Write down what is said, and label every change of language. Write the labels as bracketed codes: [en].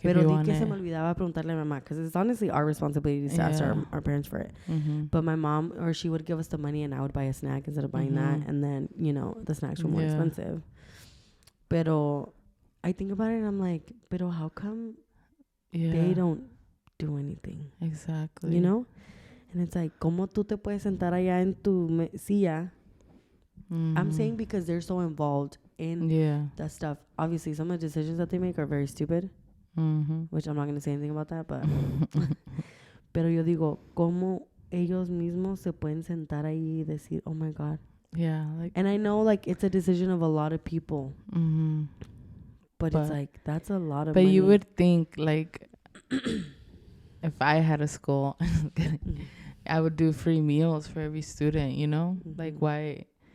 [es] Pero di que se me olvidaba preguntarle a mamá, [en] because it's honestly our responsibility to ask our parents for it. But my mom, or she would give us the money, and I would buy a snack instead of buying that, and then the snacks were more expensive. [es] Pero [en] I think about it, and I'm like, [es] pero [en] how come? They don't do anything. Exactly. You know? And it's like, [es] ¿cómo tú te puedes sentar allá en tu silla? [en] I'm saying because they're so involved in that stuff. Obviously, some of the decisions that they make are very stupid. Which I'm not going to say anything about that, but... [es] Pero yo digo, ¿cómo ellos mismos se pueden sentar ahí y decir, [en] oh my God? Yeah. And I know, like, it's a decision of a lot of people. But it's like, that's a lot of money. But you would think, like, if I had a school, I would do free meals for every student, you know? Like, why?